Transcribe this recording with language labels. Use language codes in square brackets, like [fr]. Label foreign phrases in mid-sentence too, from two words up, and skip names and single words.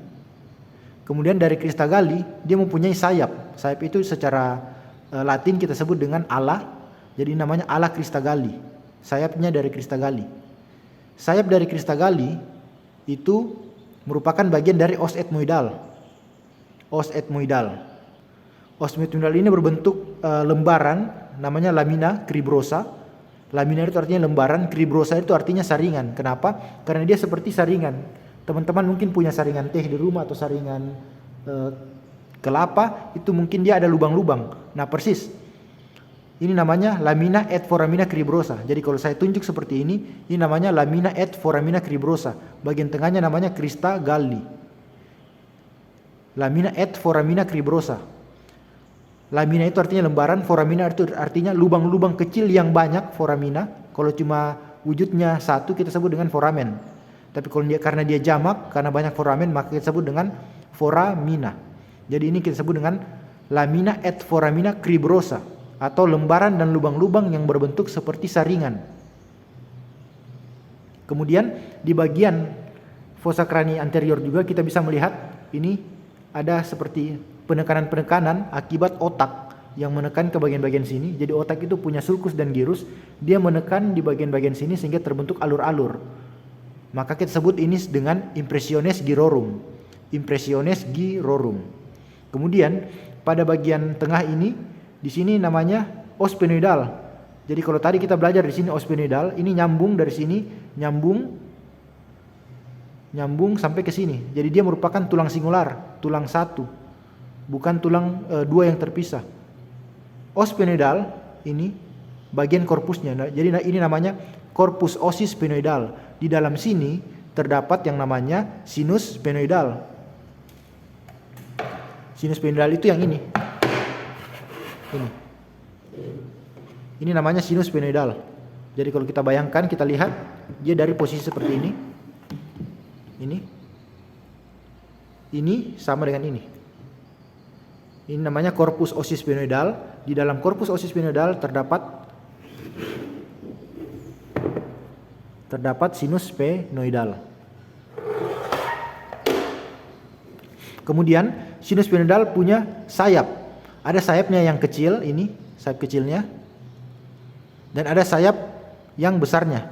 [id] Kemudian dari [la] crista galli [id] dia mempunyai sayap. Sayap itu secara Latin kita sebut dengan ala. Jadi namanya [la] ala crista galli. [id] Sayapnya dari [la] crista galli. [id] Sayap dari [la] crista galli [id] itu merupakan bagian dari [la] os ethmoidal. Os ethmoidal. Os metoidal [id] ini berbentuk lembaran, namanya [la] lamina cribrosa. [id] Lamina itu artinya lembaran, cribrosa itu artinya saringan. Kenapa? Karena dia seperti saringan. Teman-teman mungkin punya saringan teh di rumah atau saringan kelapa, itu mungkin dia ada lubang-lubang. Nah persis, ini namanya [la] lamina et foramina cribrosa. [id] Jadi kalau saya tunjuk seperti ini namanya [la] lamina et foramina cribrosa. [id] Bagian tengahnya namanya [la] crista galli. Lamina et foramina cribrosa. [id] Lamina itu artinya lembaran, foramina itu artinya lubang-lubang kecil yang banyak, foramina. Kalau cuma wujudnya satu kita sebut dengan foramen. Tapi kalau karena dia jamak, karena banyak foramen, maka kita sebut dengan foramina. Jadi ini kita sebut dengan [la] lamina et foramina cribrosa, [id] atau lembaran dan lubang-lubang yang berbentuk seperti saringan. Kemudian di bagian [la] fossa crani anterior [id] juga kita bisa melihat ini ada seperti penekanan-penekanan akibat otak yang menekan ke bagian-bagian sini. Jadi otak itu punya sulcus dan gyrus, dia menekan di bagian-bagian sini sehingga terbentuk alur-alur. Maka kita sebut ini dengan [la] impressiones gyrorum. Impressiones gyrorum. [id] Kemudian pada bagian tengah ini, di sini namanya [la] os sphenoidal. [id] Jadi kalau tadi kita belajar di sini [la] os sphenoidal, [id] ini nyambung dari sini, nyambung sampai ke sini. Jadi dia merupakan tulang singular, tulang satu, bukan tulang dua yang terpisah. [la] Os sphenoidal [id] ini bagian korpusnya. Jadi ini namanya [la] corpus ossis sphenoidal. [id] Di dalam sini terdapat yang namanya [la] sinus sphenoidal. Sinus sphenoidal [id] itu yang ini. Ini namanya [la] sinus sphenoidal. [id] Jadi kalau kita bayangkan, kita lihat dia dari posisi seperti ini. Ini sama dengan ini. Ini namanya [la] corpus ossis sphenoidal. [id] Di dalam [la] corpus ossis sphenoidal [id] terdapat [la] sinus sphenoidal. [id] Kemudian [la] sinus sphenoidal [id] punya sayap. Ada sayapnya yang kecil, ini sayap kecilnya, dan ada sayap yang besarnya.